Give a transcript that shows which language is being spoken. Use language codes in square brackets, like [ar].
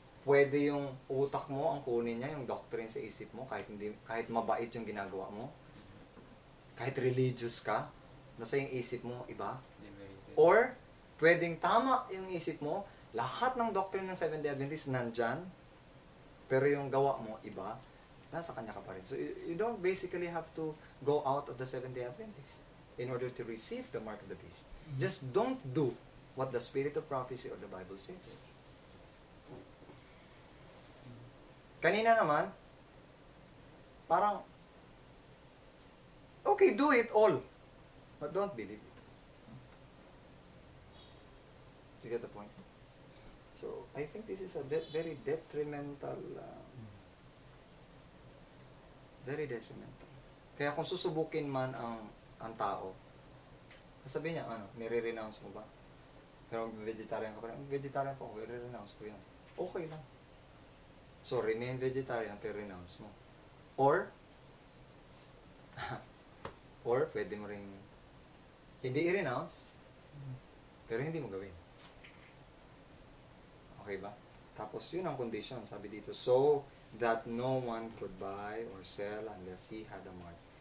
[tl] Pwede yung utak mo ang kunin niya, yung doctrine sa isip mo, kahit mabait yung ginagawa mo. Kahit religious ka, nasa yung isip mo iba. Or, pwedeng tama yung isip mo, lahat ng doctrine ng Seventh-day Adventist nandyan, pero yung gawa mo iba, nasa kanya ka pa rin. [en] So, you don't basically have to go out of the Seventh-day Adventist in order to receive the mark of the beast. Just don't do what the spirit of prophecy or the Bible says. [tl] Kanina naman, parang, [en] okay, do it all, but don't believe it. You get the point? So, I think this is a very detrimental, very detrimental. [tl] Kaya kung susubukin man ang tao, sasabihin niya, nire-renounce mo ba? Pero vegetarian ka pa rin. Vegetarian po ako, i-renounce ko yan. Okay lang. So, remain vegetarian pero renounce mo. Or, pwede mo ring hindi i-renounce, pero hindi mo gawin. Okay ba? Tapos, yun ang condition, sabi dito. [en] So, that no one could buy or sell unless he had a mark.